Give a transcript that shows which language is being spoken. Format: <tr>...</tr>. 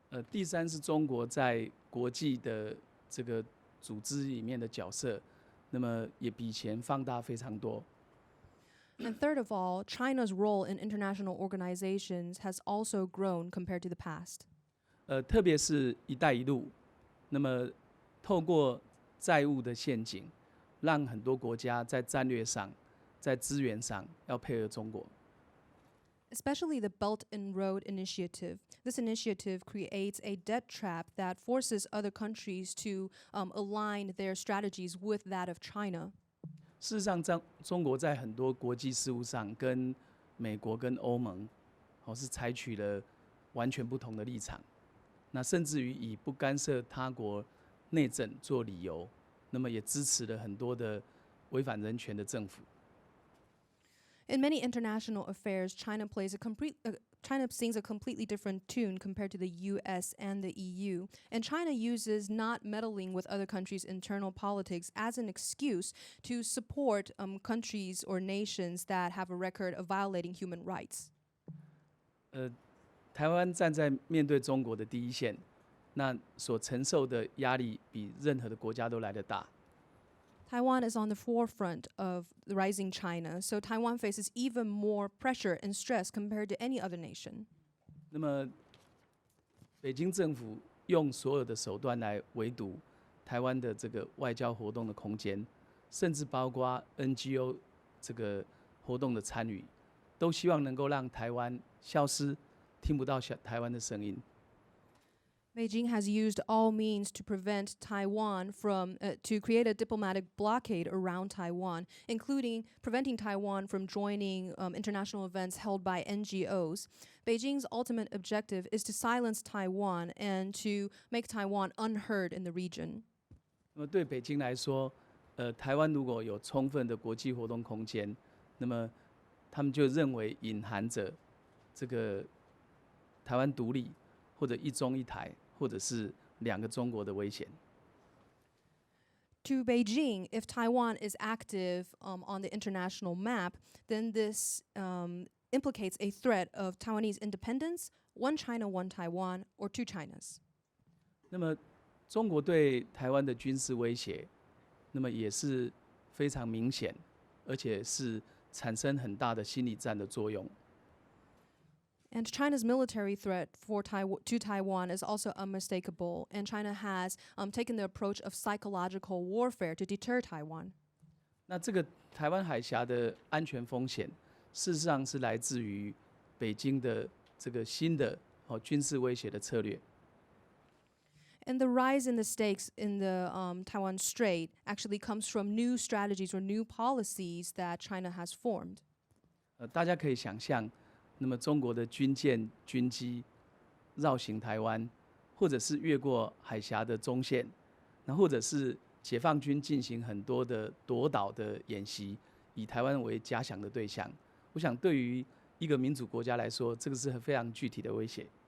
<zh>第三是中国在国际的这个组织里面的角色，那么也比以前放大非常多。</zh> <en>And third of all, China's role in international organizations has also grown compared to the past.</en> <zh>特别是“一带一路”，那么透过债务的陷阱，让很多国家在战略上、在资源上要配合中国。</zh> <en>Especially the Belt and Road Initiative. This initiative creates a debt trap that forces other countries to align their strategies with that of China.</en> <zh>事实上，中国在很多国际事务上跟美国跟欧盟，是采取了完全不同的立场。那甚至于以不干涉他国内政做理由，那么也支持了很多的违反人权的政府。</zh> <en>In many international affairs, China sings a completely different tune compared to the US and the EU. And China uses not meddling with other countries' internal politics as an excuse to support countries or nations that have a record of violating human rights.</en> <zh>台湾站在面对中国的第一线，那所承受的压力比任何的国家都来得大。</zh> <en>Taiwan is on the forefront of the rising China, so Taiwan faces even more pressure and stress compared to any other nation.</en> <zh>那么，北京政府用所有的手段来围堵台湾的这个外交活动的空间，甚至包括 NGO 这个活动的参与，都希望能够让台湾消失，听不到台湾的声音。</zh> <en>Beijing has used all means to prevent Taiwan to create a diplomatic blockade around Taiwan, including preventing Taiwan from joining international events held by NGOs. Beijing's ultimate objective is to silence Taiwan and to make Taiwan unheard in the region.</en> <zh>那么对北京来说，台湾如果有充分的国际活动空间，那么他们就认为隐含着这个台湾独立或者一中一台，或者是两个中国的危险。</zh> <en>To Beijing, if Taiwan is active on the international map, then this implicates a threat of Taiwanese independence, one China, one Taiwan, or two Chinas.</en> <zh>那么，中国对台湾的军事威胁，那么也是非常明显，而且是产生很大的心理战的作用。</zh> <en>And China's military threat to Taiwan is also unmistakable, and China has taken the approach of psychological warfare to deter Taiwan.</en> <zh>那这个台湾海峡的安全风险，事实上是来自于北京的这个新的军事威胁的策略。</zh> <en>And the rise in the stakes in the Taiwan Strait actually comes from new strategies or new policies that China has formed.</en> <zh>大家可以想象。那么，中国的军舰、军机绕行台湾，或者是越过海峡的中线，那或者是解放军进行很多的夺岛的演习，以台湾为假想的对象。我想，对于一个民主国家来说，这个是非常具体的威胁。</zh>